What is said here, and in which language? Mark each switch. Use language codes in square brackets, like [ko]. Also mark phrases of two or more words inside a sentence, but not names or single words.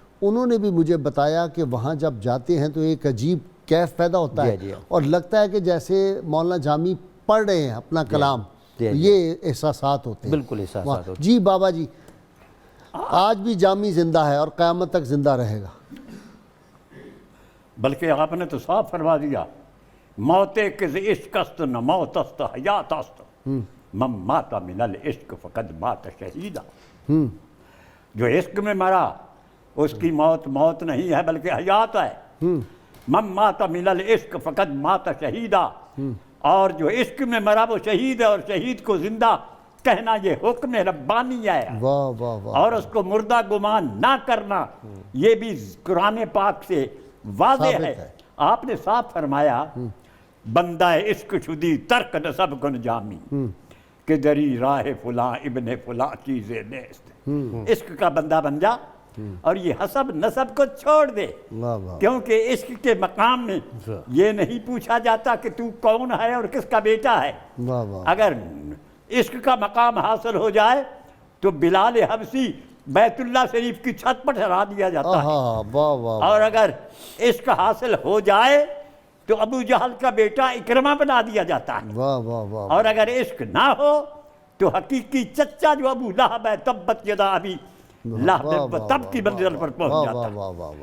[ur] انہوں نے بھی مجھے بتایا کہ وہاں جب جاتے ہیں تو ایک عجیب کیف پیدا ہوتا ہے اور لگتا ہے کہ جیسے مولانا جامی پڑھ رہے ہیں اپنا کلام، یہ احساسات ہوتے ہیں، بالکل احساسات ہوتے ہیں۔ جی بابا جی، آج بھی جامی زندہ ہے اور قیامت تک زندہ رہے گا۔ بلکہ آپ نے تو صاف فرما دیا، [fa] موت کز عشق است نہ موت است حیات است، [ar] من مات من العشق فقد مات شہیدا۔ [ur] جو عشق میں مرا اس کی موت نہیں ہے بلکہ حیات ہے۔ [ar] من مات من العشق فقد مات شہیدا، [ur] اور جو عشق میں مرا وہ شہید ہے، اور شہید کو زندہ کہنا یہ حکم ربانی ہے، واہ واہ واہ، اور اس کو مردہ گمان نہ کرنا یہ بھی قرآن پاک سے واضح ہے۔ [fa] آپ نے صاف فرمایا بندہ عشق شدی ترک نسب کن جامی کہ دری راہ فلاں ابن فلاں چیزیں نیست۔ [ur] عشق کا بندہ بن جا اور یہ حسب نسب کو چھوڑ دے، کیونکہ عشق کے مقام میں یہ نہیں پوچھا جاتا کہ تو کون ہے اور کس کا بیٹا ہے۔ اگر عشق کا مقام حاصل ہو جائے تو بلال حبشی بیت اللہ شریف کی چھت پر ٹھہرا دیا جاتا ہے، اور اگر عشق حاصل ہو جائے تو ابو جہل کا بیٹا اکرمہ بنا دیا جاتا ہے، اور اگر عشق نہ ہو تو حقیقی چچا جو ابو لہب ہے [ar] تبت یدا ابی لہب [ur] تب کی منزل پر پہنچ جاتا ہے۔